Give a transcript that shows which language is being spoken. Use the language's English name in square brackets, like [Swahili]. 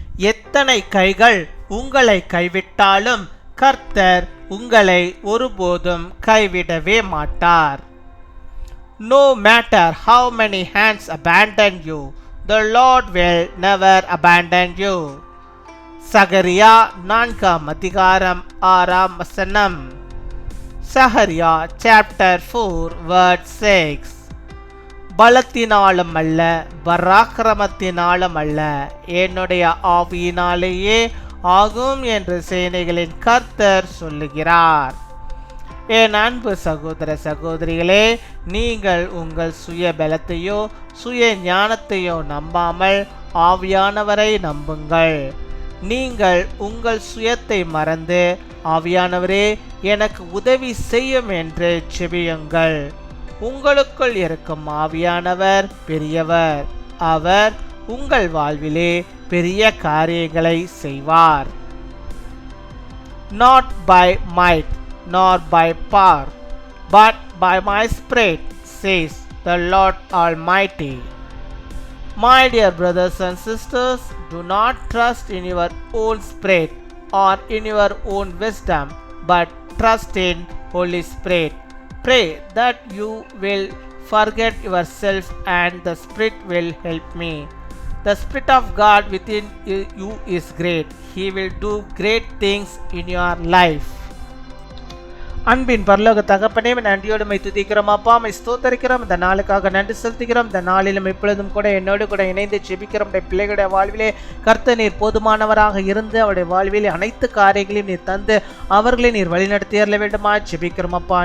[Tamil] எத்தனை கைகள் உங்களை கைவிட்டாலும் கர்த்தர் உங்களை ஒருபோதும் கைவிடவே மாட்டார். [English] No matter how many hands abandon you, the Lord will never abandon you. [Tamil] சகரியா 4 அதிகாரம் 6 வசனம். சகரியா சாப்டர் 4 verse 6. பலத்தினாலும் அல்ல, பராக்கிரமத்தினாலும் அல்ல, என்னுடைய ஆவியினாலேயே ஆகும் என்று சேனைகளின் கர்த்தர் சொல்லுகிறார். என் அன்பு சகோதர சகோதரிகளே, நீங்கள் உங்கள் சுய பலத்தையோ சுய ஞானத்தையோ நம்பாமல் ஆவியானவரை நம்புங்கள். நீங்கள் உங்கள் சுயத்தை மறந்து ஆவியானவரே எனக்கு உதவி செய்யும் என்று செபியுங்கள். உங்களுக்குள் இருக்கும் ஆவியானவர் பெரியவர். அவர் உங்கள் வாழ்விலே பெரிய காரியங்களை செய்வார். [English] Not by might nor by power, but by my spirit, says the Lord Almighty. My dear brothers and sisters, do not trust in your own spirit or in your own wisdom, but trust in Holy Spirit. Pray that you will forget yourself and the Spirit will help me. The Spirit of God within you is great. He will do great things in your life. [Tamil] அன்பின் பரலோக தகப்பனே, நன்றியோடு my துதிக்கிறோம் அப்பா, my ஸ்தோத்தரிக்கிறோம். இந்த நாளுக்காக நன்றி செலுத்துகிறோம். இந்த நாளிலும் இப்பொழுதும் கூட என்னோடு கூட இணைந்து ஜெபிக்கிறோம். பிள்ளைகளுடைய வாழ்விலே கர்த்தர் நீர் போதுமானவராக இருந்து அவருடைய வாழ்விலே அனைத்து காரியங்களையும் நீர் தந்து அவர்களை நீர் வழிநடத்தி அருள வேண்டுமா ஜெபிக்கிறோம் அப்பா.